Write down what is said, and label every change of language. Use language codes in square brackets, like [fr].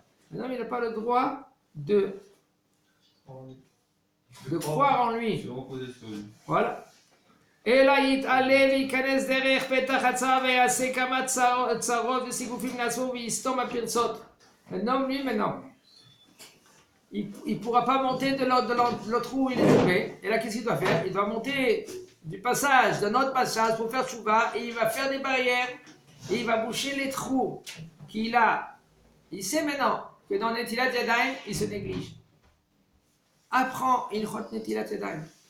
[fr] Maintenant, il n'a pas le droit de croire en lui. Se reposer sur lui. Voilà. [he] אלא יתעלה וייכנס דרך פתח הצר ויעשה כמה צרות וסיגופים לעצמו ויסתום הפרצות. [fr] Maintenant, il ne pourra pas monter de l'autre où il est tombé. Et là, qu'est-ce qu'il doit faire? Il doit monter du passage, d'un autre passage pour faire Tshuva, et il va faire des barrières, et il va boucher les trous qu'il a. Il sait maintenant que dans Netilat Yadayim, il se néglige. Apprends Ilchot Netilat Yadayim.